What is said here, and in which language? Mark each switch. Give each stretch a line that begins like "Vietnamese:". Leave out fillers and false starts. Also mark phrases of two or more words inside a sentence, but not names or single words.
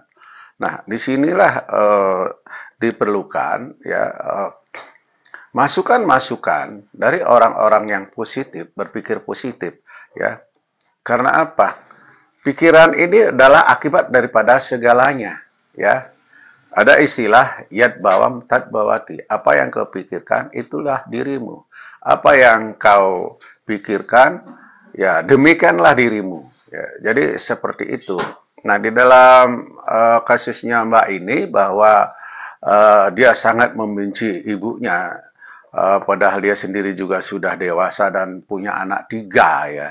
Indonesian: Nah, disinilah diperlukan ya masukan-masukan dari orang-orang yang positif, berpikir positif ya. Karena apa? Pikiran ini adalah akibat daripada segalanya ya. Ada istilah
Sanskrit: yad bawam tat bawati.
Indonesian: Apa yang kau pikirkan itulah dirimu. Apa yang kau pikirkan ya demikianlah dirimu. Ya, jadi seperti itu. Nah, di dalam kasusnya Mbak ini bahwa dia sangat membenci ibunya, padahal dia sendiri juga sudah dewasa dan punya anak 3 ya.